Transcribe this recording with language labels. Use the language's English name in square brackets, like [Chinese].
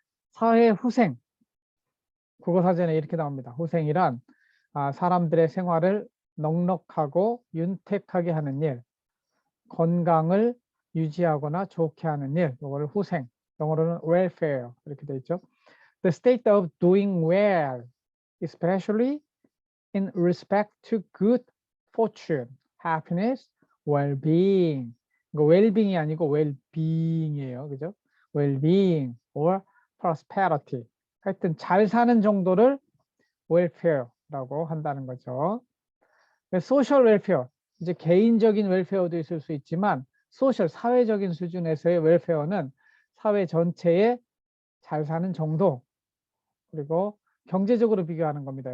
[Korean] 사회 후생, 국어사전에 이렇게 나옵니다. 후생이란 사람들의 생활을 넉넉하고 윤택하게 하는 일, 건강을 유지하거나 좋게 하는 일, 이걸 후생, 영어로는 welfare 이렇게 되어 있죠. [English] The state of doing well, especially in respect to good fortune, happiness, well-being. [Korean] 이거 well-being이 아니고 well-being이에요, 그죠? [English] well-being or prosperity. [Korean] 하여튼 잘 사는 정도를 welfare라고 한다는 거죠. 소셜 웰페어, 이제 개인적인 웰페어도 있을 수 있지만 소셜, 사회적인 수준에서의 웰페어는 사회 전체에 잘 사는 정도, 그리고 경제적으로 비교하는 겁니다.